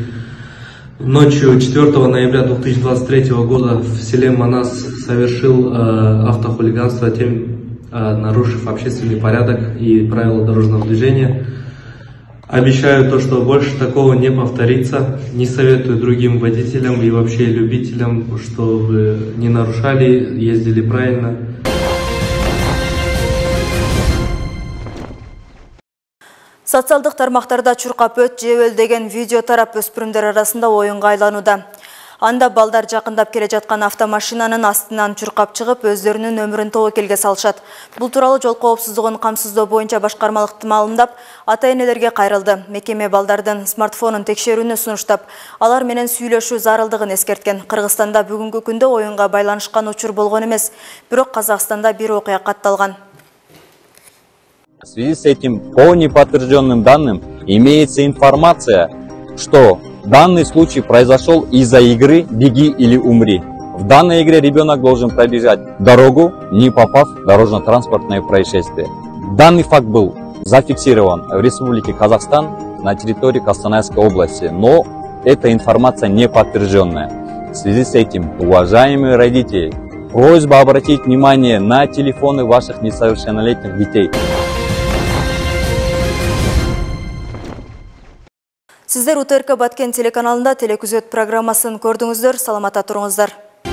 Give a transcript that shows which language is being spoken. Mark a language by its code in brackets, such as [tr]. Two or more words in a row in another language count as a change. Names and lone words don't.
[ru] Ночью 4 ноября 2023 года в селе Манас совершил автохулиганство, тем нарушив общественный порядок и правила дорожного движения. Обещаю то, что больше такого не повторится. Не советую другим водителям и вообще любителям, чтобы не нарушали, ездили правильно. [ky] Социалдык тармактарда чуркап өт жебел деген видео тарап өспүрүмдөр арасында оюнга айланууда. Анда балдар жакындап келе жаткан автомашинанын астынан чуркап чыгып, өздөрүнүн өмүрүн тобокелге салышат. Бул тууралуу жол коопсуздугун камсыздоо боюнча башкармалыкты маалымдап, ата-энелерге кайрылды. Мекеме балдардын смартфонун текшерүүнү сунуштап, алар менен сүйлөшүү зарылдыгын эскерткен. Кыргызстанда бүгүнкү күндө оюнга байланышкан учур болгон эмес, бирок Казакстанда бир окуя катталган. [ru] В связи с этим, по неподтвержденным данным, имеется информация, что данный случай произошел из-за игры «Беги или умри». В данной игре ребенок должен пробежать дорогу, не попав в дорожно-транспортное происшествие. Данный факт был зафиксирован в Республике Казахстан на территории Костанайской области, но эта информация не подтвержденная. В связи с этим, уважаемые родители, просьба обратить внимание на телефоны ваших несовершеннолетних детей. [ky] Сиздер УТРК Баткен телеканалында телекүзөт программасын көрдүңүздөр, саламатта туруңуздар.